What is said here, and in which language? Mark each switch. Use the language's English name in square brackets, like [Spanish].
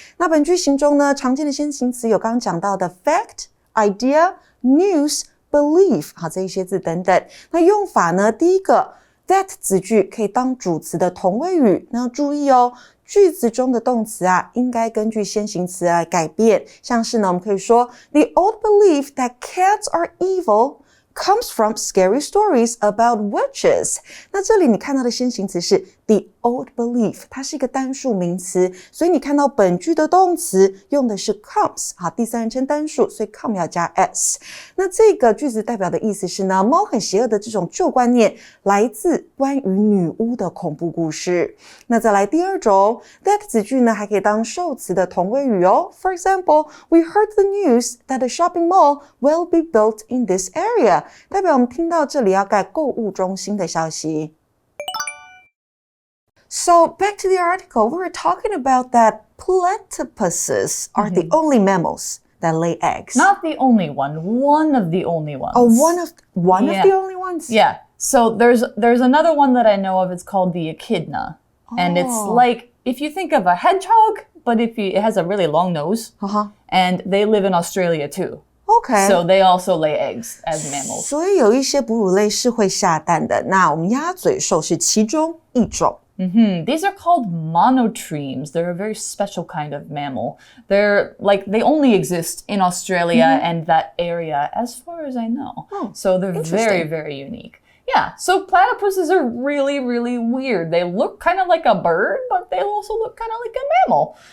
[Chinese] 那本句型中呢常见的先行词有刚刚讲到的 fact, idea, news, belief 好这一些字等等。那用法呢第一个that 子句可以当主词的同位语，那要注意哦，句子中的动词啊，应该根据先行词来改变。像是呢，我们可以说 [English] The old belief that cats are evil comes from scary stories about witches. [Chinese] 那这里你看到的先行词是 [English] the old belief， [Chinese] 它是一个单数名词，所以你看到本句的动词用的是 comes， 好，第三人称单数，所以 come 要加 s。那这个句子代表的意思是呢，猫很邪恶的这种旧观念来自关于女巫的恐怖故事。那再来第二种 that 子句呢，还可以当受词的同位语哦。 [English] For example, we heard the news that a shopping mall will be built in this area. [Chinese] 代表我们听到这里要盖购物中心的消息。 [English] So back to the article, we were talking about that platypuses are the only mammals that lay eggs. Not the only one of the only ones. Oh, one of the only ones? Yeah. So there's another one that I know of. It's called the echidna. And it's like if you think of a hedgehog, but it has a really long nose, and they live in Australia too. Okay. So they also lay eggs as mammals. [Chinese] 所以有一些哺乳类是会下蛋的，那我们鸭嘴兽是其中一种。 [English] These are called monotremes. They're a very special kind of mammal. They only exist in Australia and that area as far as I know. So they're very, very unique. Yeah, so platypuses are really, really weird. They look kind of like a bird, but they also look kind of like a mammal.